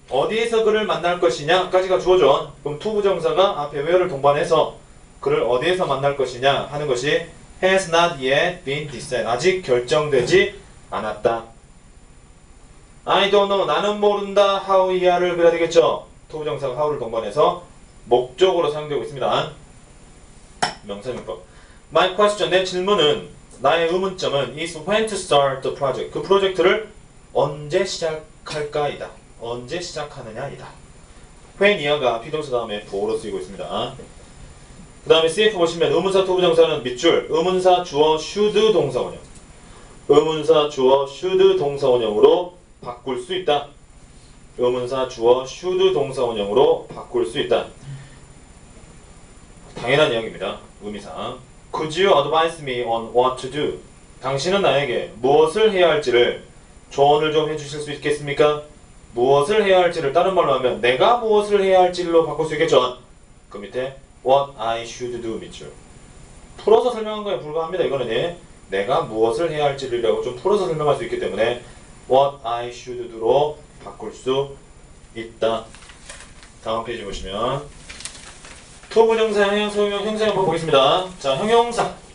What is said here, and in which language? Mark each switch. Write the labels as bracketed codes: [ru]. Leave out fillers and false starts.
[ko] 어디에서 그를 만날 것이냐까지가 주어죠. 그럼 투부정사가 앞에 where를 동반해서 그를 어디에서 만날 것이냐 하는 것이 [en] has not yet been decided. [ko] 아직 결정되지 않았다. [en] I don't know. [ko] 나는 모른다. how 이하를 그려야 되겠죠. 투부정사가 how를 동반해서 목적으로 사용되고 있습니다. 명사용법. [en] My question. [ko] 내 질문은 나의 의문점은 [en] is when to start the project. [ko] 그 프로젝트를 언제 시작할까이다. 언제 시작하느냐이다. when 이하가 비동사 다음에 보호로 쓰이고 있습니다. 그 다음에 CF 보시면 의문사 투부정사는 밑줄 의문사 주어 should 동사원형 의문사 주어 should 동사원형으로 바꿀 수 있다. 의문사 주어 should 동사원형으로 바꿀 수 있다. 당연한 이야기입니다. 의미상. [en] Could you advise me on what to do? [ko] 당신은 나에게 무엇을 해야 할지를 조언을 좀 해주실 수 있겠습니까? 무엇을 해야 할지를 다른 말로 하면 내가 무엇을 해야 할지로 바꿀 수 있겠죠. 그 밑에 [en] What I should do [ko] 밑줄. 풀어서 설명한 거에 불과합니다. 이거는 예. 내가 무엇을 해야 할지라고 좀 풀어서 설명할 수 있기 때문에 [en] What I should do [ko] 로 바꿀 수 있다. 다음 페이지 보시면 투부정사 형용사 보겠습니다. 자, 형용사.